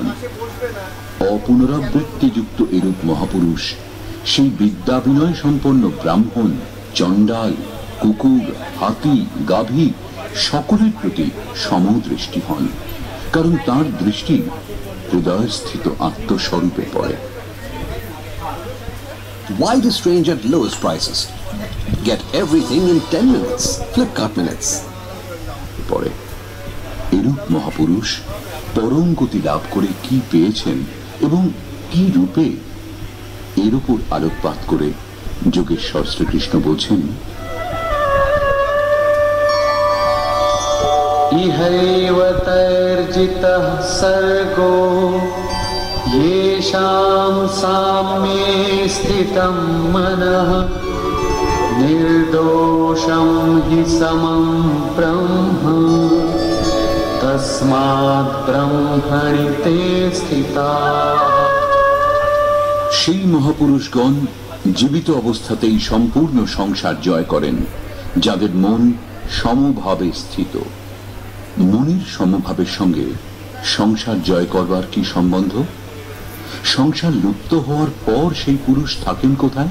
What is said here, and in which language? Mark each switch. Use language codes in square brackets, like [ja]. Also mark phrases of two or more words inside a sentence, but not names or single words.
[bn] অপুনরাবৃত্তিযুক্ত এরূপ মহাপুরুষ সেই বিদ্যা বিনয় সম্পন্ন ব্রাহ্মণ, চণ্ডাল, কুকুর, হাতি, গাভী সকলের প্রতি সমদৃষ্টি হন, কারণ তার দৃষ্টি হৃদয়স্থিত আত্মস্বরূপে পড়ে। [en] Why the strange at lowest prices? Get everything in 10 minutes. Flipkart minutes. [bn] পড়ে এরূপ মহাপুরুষ পরম গতি লাভ করে কি পেয়েছেন এবং কি রূপে, এর উপর আলোকপাত করে যোগেশ্বর শ্রীকৃষ্ণ বলছেন, [sa] ইহৈব তৈর্জিতঃ সর্গো येषां साम्ये स्थितं मनः निर्दोषं हि समं ब्रह्म तस्मात् ब्रह्मणि ते स्थिताः। [bn] সেই মহাপুরুষগণ জীবিত অবস্থাতেই সম্পূর্ণ সংসার জয় করেন, যাদের মন সমভাবে স্থিত। মনের সমভাবের সঙ্গে সংসার জয় করবার কি সম্বন্ধ? সংসার লুপ্ত হওয়ার পর সেই পুরুষ থাকেন কোথায়?